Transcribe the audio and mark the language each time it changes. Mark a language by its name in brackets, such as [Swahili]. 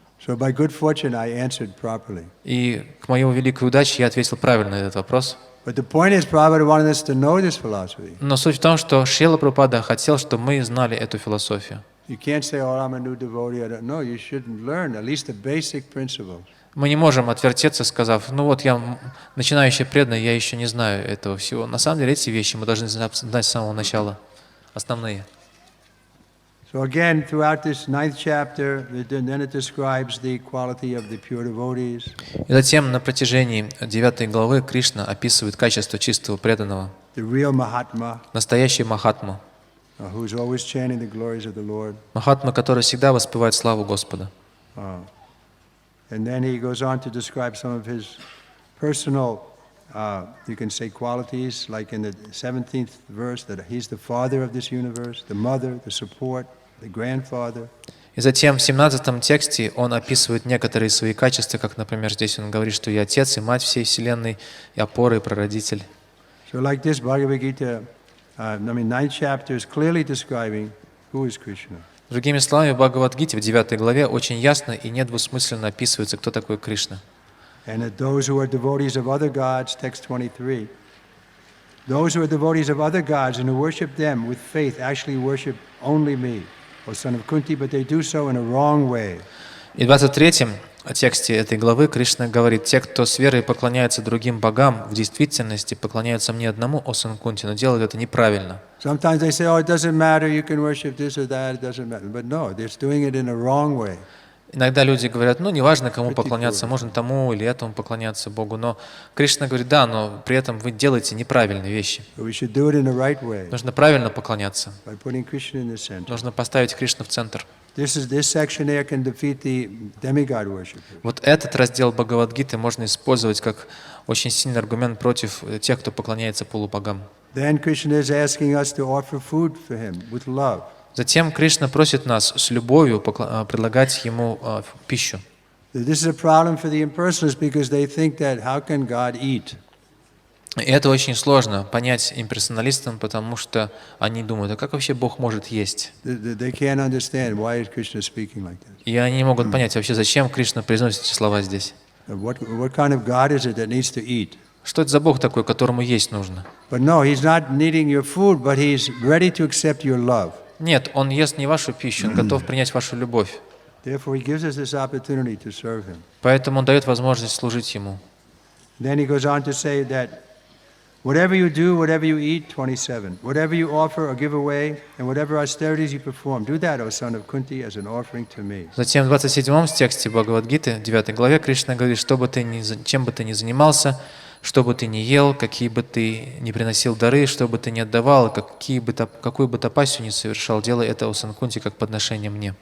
[English] So by good fortune, I answered properly. [Russian] И к моей великой удаче я ответил правильно на этот вопрос. [English] But the point is, Prabhupada wanted us to know this philosophy. [Russian] Но суть в том, что Шрила Прабхупада хотел, чтобы мы знали эту философию. [English] You can't say, oh, I'm a new devotee. I don't know. You should learn at least the basic principles. [Russian] Мы не можем отвертеться, сказав: ну вот я начинающий преданный, я еще не знаю этого всего. На самом деле эти вещи мы должны знать с самого начала, основные. [English] So again, throughout this 9th chapter, then it describes the quality of the pure devotees. [Russian] И затем на протяжении 9 главы Кришна описывает качество чистого преданного, [English] The real Mahatma, [Russian] настоящий Махатму, [English] who is always chanting the glories of the Lord. [Russian] Махатма, который всегда воспевает славу Господа. [English] And then he goes on to describe some of his personal, you can say, qualities, like in the 17th verse, that he's the father of this universe, the mother, the support, the grandfather. [Russian] И затем в 17 тексте он описывает некоторые свои качества, как, например, здесь он говорит, что я отец и мать всей вселенной, и опора, и прародитель. [English] So like this, Bhagavad Gita, 9th chapter is clearly describing who is Krishna. [Russian] Другими словами, в Бхагавад-гите в 9 главе очень ясно и недвусмысленно описывается, кто такой Кришна. [English] And that those who are devotees of other gods, text 23, those who are devotees of other gods and who worship them with faith actually worship only me, O son of Kunti, but they do so in a wrong way. [Russian] И в 23 тексте этой главы Кришна говорит: те, кто с верой поклоняется другим богам, в действительности поклоняются мне одному, о сын Кунти, но делают это неправильно. [English] Sometimes they say, oh, it doesn't matter, you can worship this or that, it doesn't matter. But no, they're doing it in a wrong way. [Russian] Иногда люди говорят: ну, неважно, кому поклоняться, можно тому или этому поклоняться Богу. Но Кришна говорит: да, но при этом вы делаете неправильные вещи. [English] We should do it in the right way, [Russian] Нужно правильно поклоняться. [English] by putting Krishna in the center. [Russian] Нужно поставить Кришну в центр. [English] This section here can defeat the demigod worship. [Russian] Вот этот раздел Бхагавад-гиты можно использовать как очень сильный аргумент против тех, кто поклоняется полубогам. [English] Then Krishna is asking us to offer food for him with love. [Russian] Затем Кришна просит нас с любовью предлагать Ему пищу. [English] This is a problem for the impersonalists because they think that how can God eat? [Russian] И это очень сложно понять имперсоналистам, потому что они думают: а как вообще Бог может есть? [English] They can't understand why is Krishna speaking like this. [Russian] И они не могут понять вообще, зачем Кришна произносит эти слова здесь. [English] What kind of God is it that needs to eat? [Russian] Что это за Бог такой, которому есть нужно? [English] But no, he's not needing your food, but he's ready to accept your love. [Russian] Нет, Он ест не вашу пищу, Он готов принять вашу любовь. [English] Therefore, he gives us this opportunity to serve him. [Russian] Поэтому Он дает возможность служить Ему. [English] Then he goes on to say that whatever you do, whatever you eat, 27, whatever you offer or give away, and whatever austerities you perform, do that, O son of Kunti, as an offering to me. [Russian] Затем в 27 тексте Бхагавад-гиты, 9 главе, Кришна говорит: чем бы ты ни занимался, что бы ты ни ел, какие бы ты ни приносил дары, что бы ты ни отдавал, какую бы тапасию ни совершал, делай это, о Санкунти, как подношение мне.